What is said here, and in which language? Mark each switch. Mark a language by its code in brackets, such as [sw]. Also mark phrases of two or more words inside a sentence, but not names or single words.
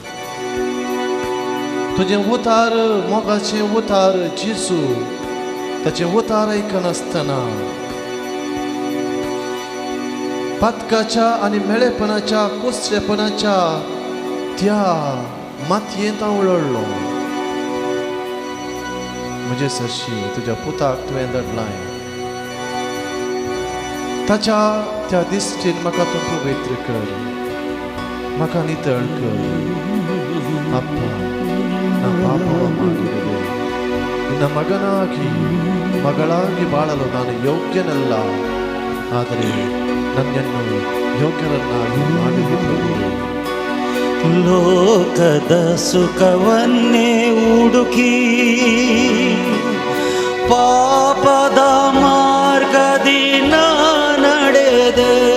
[kok] तुजें उतार, मोगाचें उतार जेजू, ताचें उतार आयकनासतना पातकाच्या आनी मेळेपणाच्या कुसरेपणाच्या त्या मातयेंत हांव उलडलो. म्हजे सरशी तुज्या पुताक तुवें धाडलाय. ताच्या त्या दिश्टीन म्हाका तूं पवित्र कर, म्हाका नितळ कर. [kn] ಅಪ್ಪ, ನಾ ಪಾಪವ ಮಾಡಿರುವೆ. ನಿನ್ನ ಮಗನಾಗಿ ಮಗಳಾಗಿ ಬಾಳಲು ನಾನು ಯೋಗ್ಯನಲ್ಲ, ಆದರೆ ನನ್ನನ್ನು ಯೋಗ್ಯರನ್ನಾಗಿ ಮಾಡಿದೆ ಪ್ರಭುವೇ. ಲೋಕದ ಸುಖವನ್ನೇ ಹುಡುಕಿ ಪಾಪದ ಮಾರ್ಗದಿ ನಾ ನಡೆದೆ.